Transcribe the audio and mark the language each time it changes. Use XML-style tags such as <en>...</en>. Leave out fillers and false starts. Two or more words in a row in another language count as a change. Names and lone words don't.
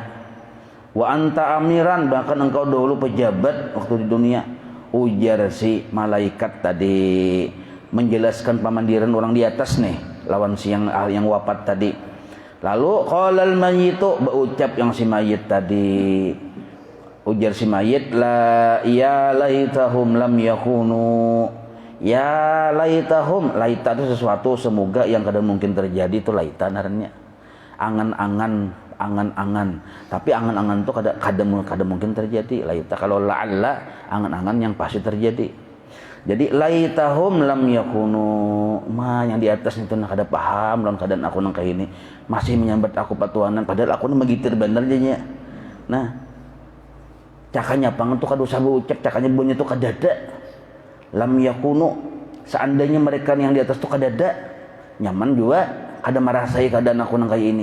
<ar>وأنت أميرا,</ar> <id>bahkan engkau dahulu pejabat waktu di dunia.</id> <bjn>Ujar si malaikat tadi menjelaskan pamandiran orang di atas nih lawan si yang wafat tadi. Lalu</bjn> <ar>قال الميت,</ar> <bjn>berucap yang si mayit tadi. Ujar si mayit,</bjn> <ar>لا يا ليتهم لم يكونوا. يا ليتهم,</ar> <bjn>laita itu sesuatu semoga yang kadang mungkin terjadi itu laita naranya.</bjn> <id>Angan-angan. Tapi angan-angan itu kadang mungkin terjadi. Laita kalau la'alla angan-angan yang pasti terjadi.</id> <ar>Jadi ليتهم لم يكونوا,</ar> <bjn>yang di atas itu nak ada paham lawan keadaan aku nang kayak ini masih menyambat aku patuanan padahal aku magitir bener jadinya. Nah, cakanya pangan tuh kada usah berucap, cakanya bunyi tuh kadada.</bjn> <ar>لم يكونوا,</ar> <bjn>seandainya mereka yang di atas tuh kadada nyaman juga kada merasai keadaan aku nang kayak ini.</bjn>